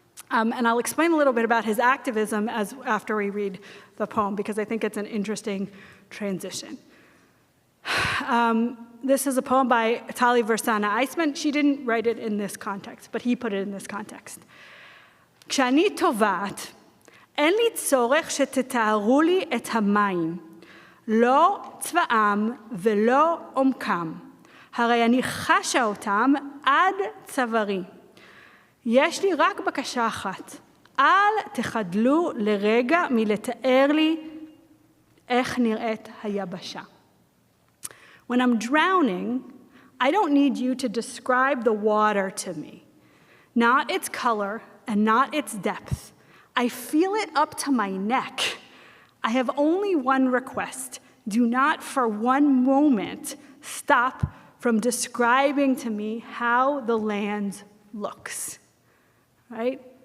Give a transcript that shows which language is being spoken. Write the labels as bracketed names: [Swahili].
[English] And I'll explain a little bit about his activism after we read the poem, because I think it's an interesting transition. This is a poem by Tali Versana Eisman. She didn't write it in this context, but he put it in this context. [Hebrew] כשאני טובעת, אין לי צורך שתתארו לי את המים, לא צבעם ולא עומקם, הרי אני חשה אותם עד צווארי. יש לי רק בקשה אחת, אל תחדלו לרגע מלתאר לי איך נראית היבשה. [English] When I'm drowning, I don't need you to describe the water to me, not its color and not its depth. I feel it up to my neck. I have only one request. Do not for one moment stop from describing to me how the land looks. Right?